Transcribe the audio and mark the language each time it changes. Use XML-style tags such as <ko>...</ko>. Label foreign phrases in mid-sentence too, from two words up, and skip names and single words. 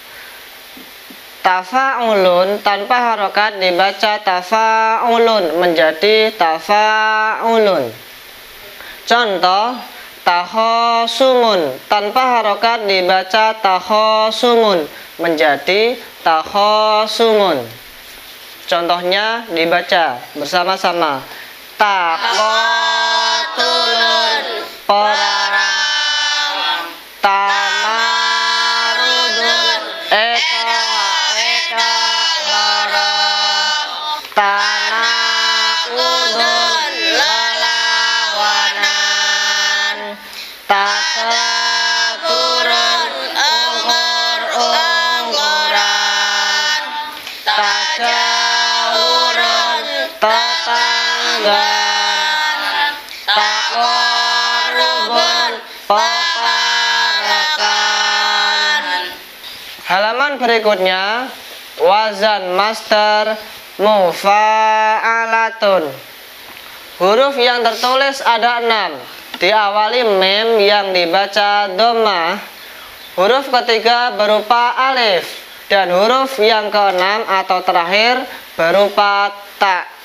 <id>Tafa'ulun tanpa harokat dibaca tafa'ulun menjadi tafa'ulun. Contoh, takhosumun tanpa harokat dibaca takhosumun menjadi takhosumun. Contohnya dibaca bersama-sama. Taqatulun, perang. Tamarudun, eka lara. Tanakudun, lelawanan. Tasakurun, ungkur-ungkuran. Tajawurun, tetanggaan. Taqarrubun, peparakan. Halaman berikutnya, wazan masdar mufa'alatun. Huruf yang tertulis ada 6. Diawali mim yang dibaca dhammah. Huruf ketiga berupa alif dan huruf yang keenam atau terakhir berupa ta.</id>